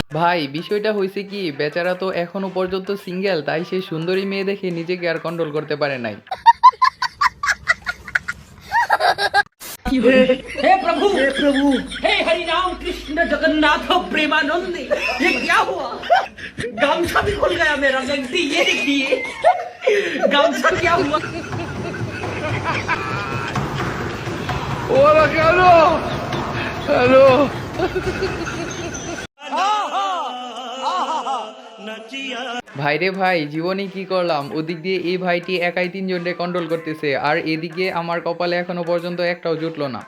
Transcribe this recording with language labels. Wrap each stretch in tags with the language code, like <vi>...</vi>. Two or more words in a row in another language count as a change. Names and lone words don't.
<bn>ভাই বিষয়টা হয়েছে কি, বেচারা তো এখনো পর্যন্ত সিঙ্গেল, তাই সেই সুন্দরী মেয়ে দেখে নিজেকে আর কন্ট্রোল করতে পারে নাই।</bn> <hi>हे प्रभु हे हरि राम कृष्ण जगन्नाथ प्रेमानंद ये क्या हुआ। गामछा भी खुल गया मेरा गलती ये देखिए गामछा क्या हुआ।</hi> <bn>ওরা কেন হ্যালো ভাইরে ভাই, জীবনে কি করলাম, ওদিক দিয়ে এই ভাইটি একাই তিনজনকে কন্ট্রোল করতেছে, আর এদিকে আমার কপালে এখনো পর্যন্ত একটাও জুটলো না।</bn>